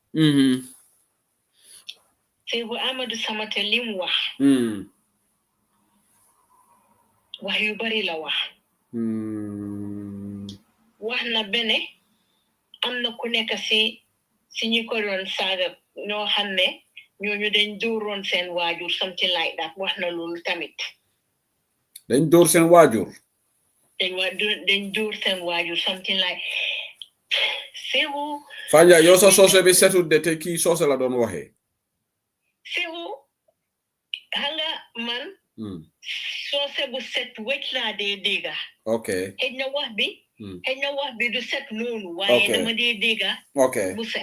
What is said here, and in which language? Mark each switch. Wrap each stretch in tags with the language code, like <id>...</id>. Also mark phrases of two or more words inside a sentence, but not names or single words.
<wo>Sehu Amadou Samate lim wax wax yu bari la wax wax na bene am na ku nekk si ñi ko doon saaga ñoo xam ne ñooñu dañ dóoroon seen waajur</wo> <en>something like that</en> <wo>wax na loolu tamit dañ dóor seen waajur dañ dóor seen waajur</wo> <en>something like</en> <wo>Sehu Fanja yow sa soose bi setut de te kii soose la doon waxee Sehu hanga man soose bu set wecc laa dee dégga</wo> <en>okay</en> <wo>xëj na wax bi du set noonu waaye dama dee dégga bu set</wo>